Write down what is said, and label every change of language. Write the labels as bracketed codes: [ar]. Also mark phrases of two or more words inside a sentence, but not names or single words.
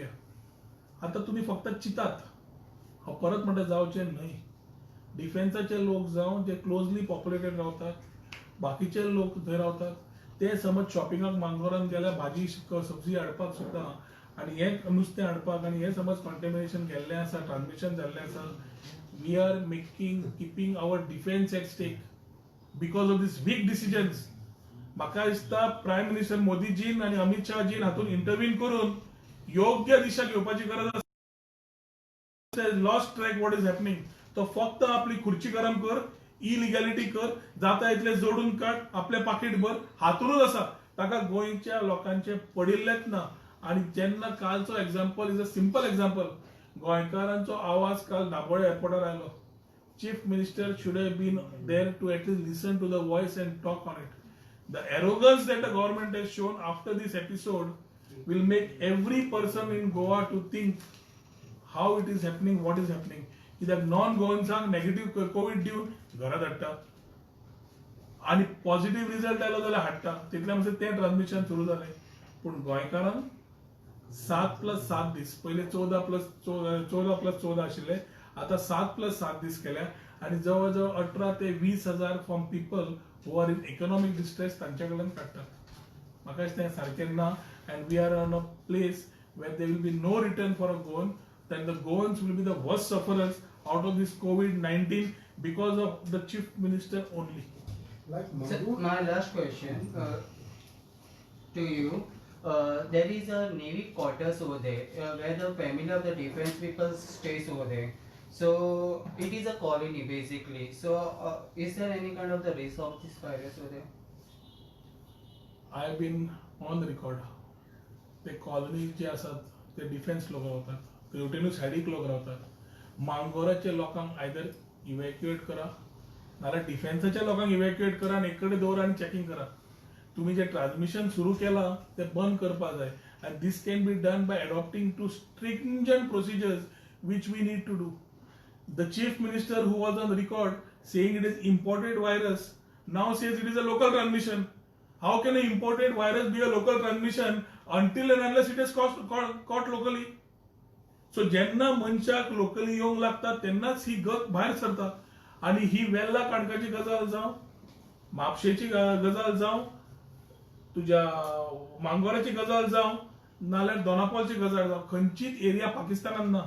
[kok] आता तुम्ही फक्त चितात हांव परत म्हणटा जावचें न्हय. डिफेन्साचे लोक जावं जे [en] closely populated [kok] रावतात, बाकीचे लोक थंय रावतात, ते समज शॉपिंगाक मांगोरान गेल्यार भाजी सब्जी हाडपाक सुद्दां आणि हे नुस्तें हाडपाक आणि हे समज कॉन्टेमिनेशन गेल्लें आसा, ट्रान्समिशन जाल्लें आसा, [en] We are keeping our defense at stake because of these weak decisions. [kok] म्हाका दिसता [en] Prime Minister [kok] मोदीजीन आणि अमित शहाजीन हातून इंटरव्हीन करून योग्य दिशा घेवपाची गरज आसा. [en] Lost track what is happening. [kok] तो फक्त आपली खुर्ची गरम कर, इलिगॅलिटी कर, जाता इतले जोडून काड, आपले पाकीट भर, हातूनच आसा. ताका गोंयच्या लोकांचे पडिल्लेच ना. आणि जेन्ना कालचो [en] example is a simple example, [kok] गोंयकारांचो आवाज काल दाबोळे एअरपोर्टार आयलो. [en] Chief minister should have been there to at least listen to the voice and talk on it. The arrogance that the government has shown after this episode will make every person in Goa to think how it is happening, what is happening. [kok] कित्याक नॉन गोवन्सांक [en] negative COVID [kok] दिवन घरा धाडटा आणि [en] positive result [kok] आयलो जाल्यार हाडटा. तितले म्हणजे तें ट्रान्समिशन सुरू जालें. पूण गोंयकारांक 7+7 दीस, पयले 14+14 आशिल्ले, आता 7+7 दीस केल्या आणि जवळ जवळ 18 ते 20,000 [en] from people who are in economic distress [kok] तांच्या कडल्यान काडटात. म्हाका दिसता हें सारकें ना. [en] and we are on a place where there will be no return for a Goan. Then the Goans will be the worst sufferers out of this COVID-19 because of the chief minister only. So my last question to you. There is a Navy quarters over there where the family of the defense people stays over there. So it is a colony basically. So is there any kind of the risk of this virus over there? I have been on the record. [kok] ते कॉलनी जे असतात ते डिफेन्स लोक रावतात, तेवटेनूच सायडीक लोक रावतात. मांगोराच्या लोकांक आयदर इव्हॅक्युएट करा नाल्यार डिफेन्साच्या लोकांक इव्हॅक्युएट करा आणि एक कडेन दवरा आणि चेकिंग करा. तुम्ही जे ट्रान्समिशन सुरू केला ते बंद करपा जाय. [en] and this can be done by adopting to stringent procedures which we need to do. The chief minister who was on record saying it is imported virus now says it is a local transmission. How can an imported virus be a local transmission until and unless it is caught locally? [kok] So जेन्ना मनशाक लोकली येवंक लागता तेन्नाच ही गत भायर सरता. आणि ही वेल्ला काणकाची गजाल जावं, म्हापशेची गजाल जावं, तुझ्या मांगोराची गजाल जावं, नाल्यार दोनापावलची गजाल जावं, खंयचीच एरिया पाकिस्तानान ना.